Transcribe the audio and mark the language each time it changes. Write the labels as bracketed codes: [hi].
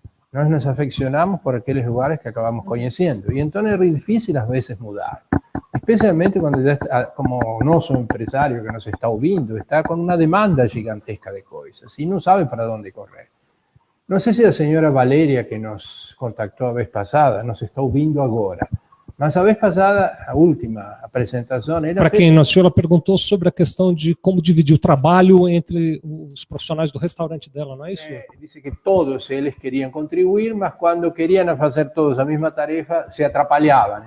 [pt] Nós nos afeccionamos por aqueles lugares que acabamos conhecendo. [es] Y entonces es difícil a veces mudar. Especialmente cuando ya está, como nosso empresario que nos está ouvindo, está con una demanda gigantesca de cosas y no sabe para dónde correr. No sé si la señora Valeria, que nos contactó a vez pasada, nos está [pt] ouvindo agora. Mas a vez passada, a última apresentação era... Para quem não assistiu, ela perguntou sobre a questão de como dividir o trabalho entre os profissionais do restaurante dela, não é isso? Disse que todos eles queriam contribuir, mas quando queriam fazer todos a mesma tarefa, se atrapalhavam.